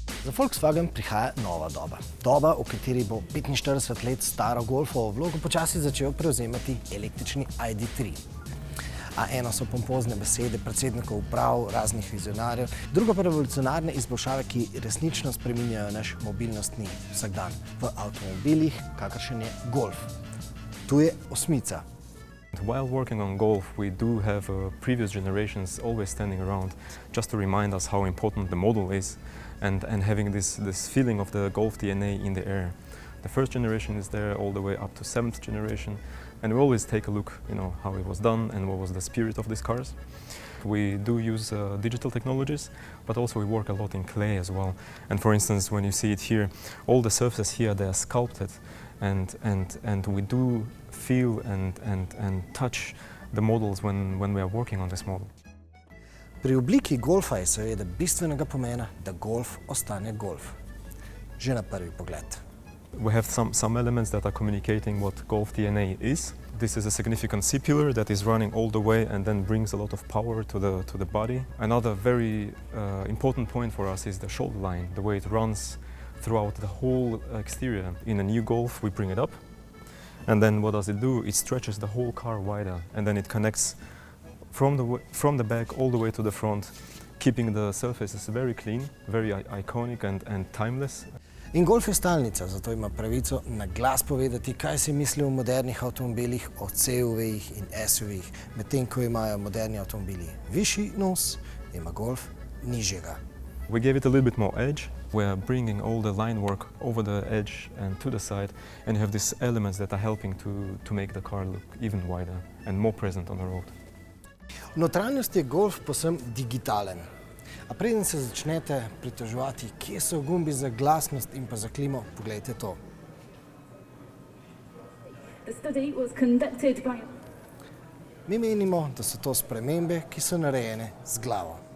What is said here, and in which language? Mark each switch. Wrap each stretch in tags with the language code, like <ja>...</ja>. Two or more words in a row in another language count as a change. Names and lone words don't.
<sl>Za Volkswagen prihaja nova doba. Doba, v kateri bo 45 let staro Golfovo vlogo počasi začel prevzemati električni ID.3. A eno so pompozne besede predsednikov uprav, raznih vizionarjev, drugo pa revolucionarne izboljšave, ki resnično spreminjajo naš mobilnostni vsakdan v avtomobilih, kakršen je Golf. Tu je osmica.</sl> <en>While working on Golf, we do have previous generations always standing around just to remind us how important the model is and having this feeling of the Golf DNA in the air. The first generation is there all the way up to 7th generation, and we always take a look, how it was done and what was the spirit of these cars. We do use digital technologies, but also we work a lot in clay as well. And for instance, when you see it here, all the surfaces here, they are sculpted, and we do feel and touch the models when we are working on this model.</en> <sl>Pri obliki Golfa je seveda bistvenega pomena, da Golf ostane Golf. Že na prvi pogled.</sl> <en>We have some elements that are communicating what Golf DNA is. This is a significant C-pillar that is running all the way and then brings a lot of power to the body. Another very important point for us is the shoulder line, the way it runs throughout the whole exterior. In a new Golf, we bring it up, and then what does it do? It stretches the whole car wider, and then it connects from the back all the way to the front, keeping the surfaces very clean, very iconic and timeless.</en> <sl>In Golf je stalnica, zato ima pravico na glas povedati, kaj si misli o modernih avtomobilih, o CUV-jih in SUV-jih, medtem ko imajo moderni avtomobili višji nos, ima Golf nižjega.</sl> <en>We gave it a little bit more edge. We're bringing all the line work over the edge and to the side, and you have these elements that are helping to make the car look even wider and more present on the road.</en> <sl>V notranjosti je Golf povsem digitalen. A preden se začnete pritoževati, kje so gumbi za glasnost in pa za klimo, poglejte to. Mi menimo, da so to spremembe, ki so narejene z glavo.</sl>